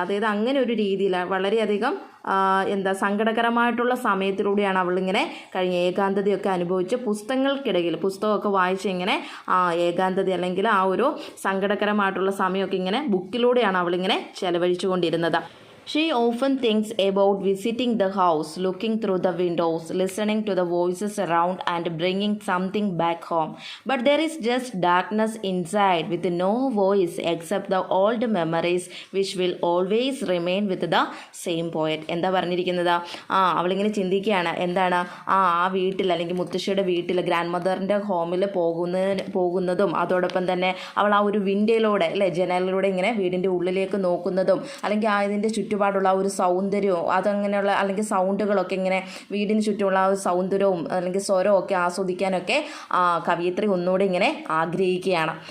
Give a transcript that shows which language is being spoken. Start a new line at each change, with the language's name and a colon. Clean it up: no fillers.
Malayalam: അതായത് അങ്ങനെ ഒരു രീതിയിൽ വളരെയധികം സങ്കടകരമായിട്ടുള്ള സമയത്തിലൂടെയാണ് അവളിങ്ങനെ കഴിഞ്ഞ ഏകാന്തതയൊക്കെ അനുഭവിച്ച് പുസ്തകമൊക്കെ വായിച്ച് ഇങ്ങനെ ഏകാന്തത അല്ലെങ്കിൽ ആ ഒരു സങ്കടകരമായിട്ടുള്ള സമയമൊക്കെ ഇങ്ങനെ ബുക്കിലൂടെയാണ് അവളിങ്ങനെ ചെലവഴിച്ചു കൊണ്ടിരുന്നത്.
English: She often thinks about visiting the house, looking through the windows, listening to the voices around and bringing something back home. But there is just darkness inside with no voice except the old memories which will always remain with the same poet.
Malayalam: എന്താ പറഞ്ഞിരിക്കുന്നത്? അവളിങ്ങനെ ചിന്തിക്കുകയാണ്. എന്താണ് ആ വീട്ടിൽ അല്ലെങ്കിൽ മുത്തശ്ശിയുടെ വീട്ടിൽ ഗ്രാൻഡ് മദറിൻ്റെ ഹോമിൽ പോകുന്നതും അതോടൊപ്പം തന്നെ അവൾ ആ ഒരു വിൻഡോയിലൂടെ അല്ലേ ജനലിലൂടെ ഇങ്ങനെ വീടിൻ്റെ ഉള്ളിലേക്ക് നോക്കുന്നതും അല്ലെങ്കിൽ ഇതിൻ്റെ ചുറ്റുപാടുള്ള ഒരു സൗന്ദര്യവും അതങ്ങനെയുള്ള അല്ലെങ്കിൽ സൗണ്ടുകളൊക്കെ ഇങ്ങനെ വീടിന് ചുറ്റുമുള്ള ആ ഒരു സൗന്ദര്യവും അല്ലെങ്കിൽ സ്വരവും ഒക്കെ ആസ്വദിക്കാനൊക്കെ കവിയത്രി ഒന്നുകൂടെ ഇങ്ങനെ ആഗ്രഹിക്കുകയാണ്.